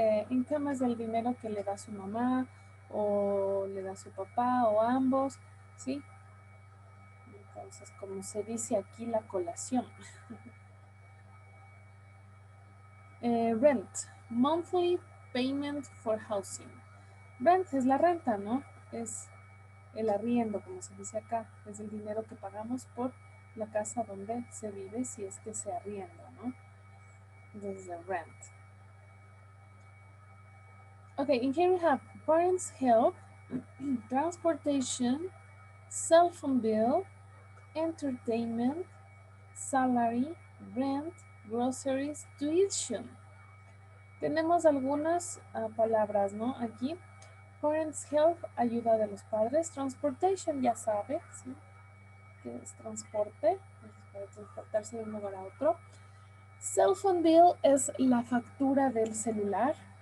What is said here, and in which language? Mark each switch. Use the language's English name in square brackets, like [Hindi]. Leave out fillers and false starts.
[Spanish] Income es el dinero que le da su mamá o le da su papá o ambos, ¿sí? Entonces, como se dice aquí, la colación. [English] Rent, monthly payment for housing. [Spanish] Rent es la renta, ¿no? Es el arriendo, como se dice acá. Es el dinero que pagamos por la casa donde se vive, si es que se arrienda, ¿no? Entonces, rent. [English] Okay, in here we have parents' help, transportation, cell phone bill, entertainment, salary, rent, groceries, tuition. [Spanish] Tenemos algunas palabras, ¿no? Aquí, parents' help, ayuda de los padres, transportation, ya sabe, ¿sí? Que es transporte, para transportarse de un lugar a otro. Cell phone bill es la factura del celular.